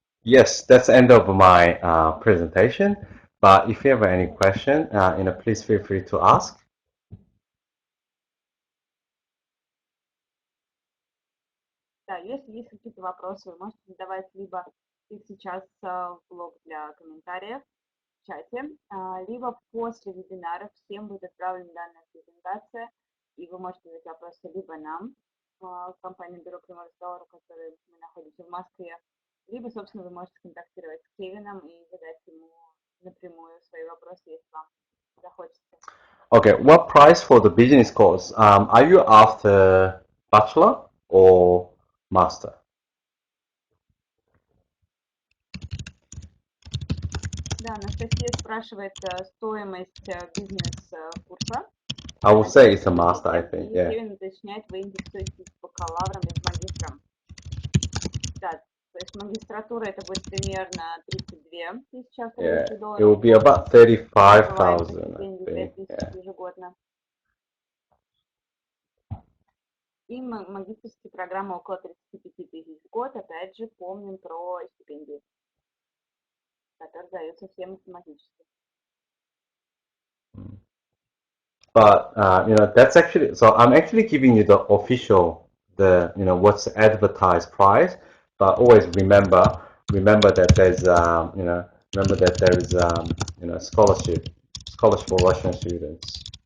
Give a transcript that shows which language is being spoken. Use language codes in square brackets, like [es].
[en] Yes, that's the end of my presentation. But if you have any question, please feel free to ask. [ru] Да, если есть какие-то вопросы, вы можете задавать либо их сейчас в блог для комментариев в чате, либо после вебинара всем будет отправлена данная презентация, и вы можете задать вопросы либо нам, компании Бюро прямого разговора, которые мы находимся в Москве, либо, собственно, вы можете контактировать с Кевином и задать ему напрямую свои вопросы, если вам захочется. [en] Okay, what price for the business course? Are you after bachelor or master? [ru] Да, Анастасия спрашивает стоимость бизнес-курса. [en] I would say it's a master, I think. [ru] И [en] Yeah. [ru] Кевин уточняет, вы интересуетесь бакалавром или магистром. Да, то есть магистратура это будет примерно 32 тысячи австралийских долларов. [en] It will be about 35,000, I think. [ru] Ежегодно. И магистерские программы около 35 тысяч в год. Опять же, помним про стипендии, которые даются всем автоматически. [en] But that's actually, so I'm actually giving you the official, what's the advertised price. But always remember that there's scholarship for Russian students.